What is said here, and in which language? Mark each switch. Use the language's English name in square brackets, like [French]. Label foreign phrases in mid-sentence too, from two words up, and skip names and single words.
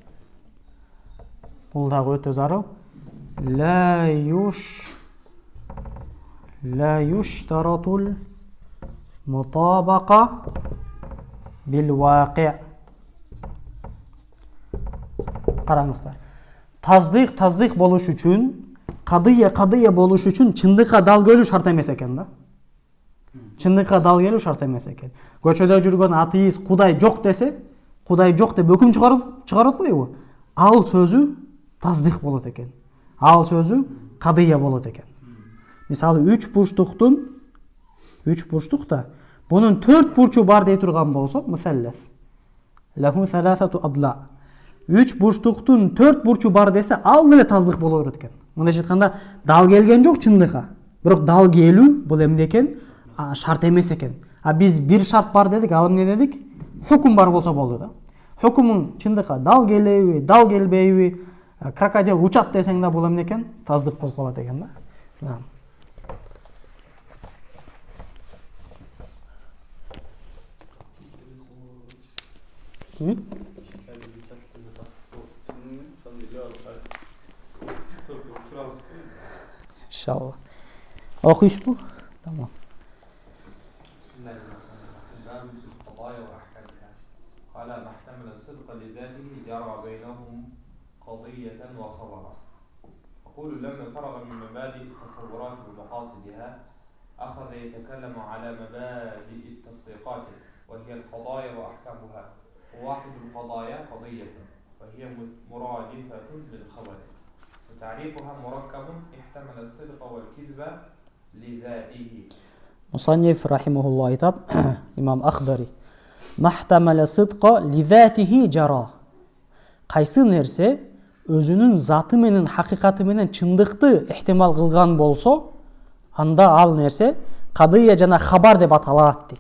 [Kyrgyz] Бул дагы өтө зарыл. [Arabic] لا يشترط المطابقة بالواقع'. [Kyrgyz] Караңыздар. Таздык болуш үчүн, кадыя болуш үчүн чындыкка дал келүү шарт эмес экен да. Чындыкка дал келүү шарт эмес экен. Көчөдө жүргөн атеист Кудай жок десе, Кудай жок деп өкүм чыгарып атпайбы? Ал сөзү таздык болот экен. Ал сөзү кадыя болот экен. Мисалы 3 бурчтукта бунун 4 бурчу бар дей турган болсо, мусаллас. [Arabic] له ثلاثة أضلاع. [Kyrgyz] 3 бурчтуктун 4 бурчу бар десе, ал деле таздык боло берет экен. Мындай айтканда, дал келген жок чындыкка. Бирок дал келүү бул эмне экен? Шарт эмес экен. А биз бир шарт бар дедик, ал эмне дедик? Хукм бар болсо болду да. Хукмун чындыкка дал келеби, дал келбейби, крокодил учат десең да бул эмне экен? Таздык болуп калат экен да. [Turkish] İnşallah. Okuyuştu. Tamam. [Arabic] قال ما احتمل الصدق لذاته جرى بينهم قضية وخبرا. أقول لما فرغ من مبادئ التصورات ومقاصدها أخذ يتكلم على مبادئ التصديقات وهي القضايا وأحكامها. وواحد القضايا قضية وهي مرادفة للخبر وتعريفها مركب احتمل الصدق والكذب لذاته. مصنف رحمه الله айтат, имам Ахдари, ما احتمل الصدق لذاته جرى. [Kyrgyz] Кайсы нерсе өзүнүн заты менен хакыйкаты менен чындыкты ихтимал кылган болсо, анда ал нерсе кадыя жана хабар деп аталат дейт.